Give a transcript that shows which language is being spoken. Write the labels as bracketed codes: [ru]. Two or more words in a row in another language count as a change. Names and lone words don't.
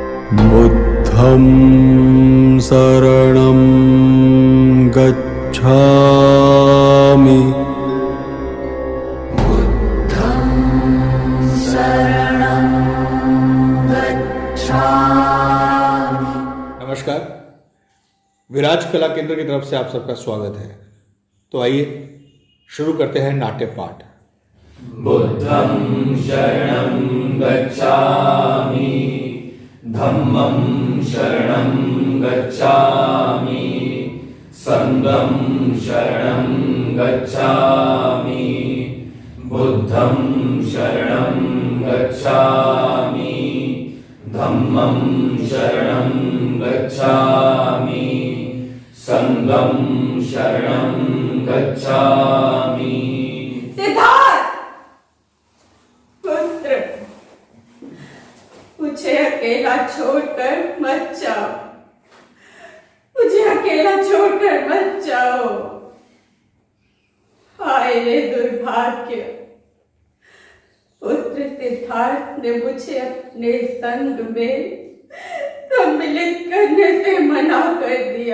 [pi] बुद्धं शरणं गच्छामि। [hi] नमस्कार, विराज कला केंद्र की तरफ से आप सबका स्वागत है। तो आइए शुरू करते हैं नाट्य पाठ। [pi] बुद्धं शरणं गच्छामि, धम्मं शरणं गच्छामि, संघं शरणं गच्छामि, बुद्धं शरणं गच्छामि, धम्मं शरणं गच्छामि, संघं शरणं गच्छामि। [hi] सिद्धार्थ पुत्र, मुझे अकेला छोड़कर मत जाओ, मुझे अकेला छोड़कर मत जाओ। हाय रे दुर्भाग्य, पुत्र सिद्धार्थ ने मुझे अपने संग में सम्मिलित करने से मना कर दिया।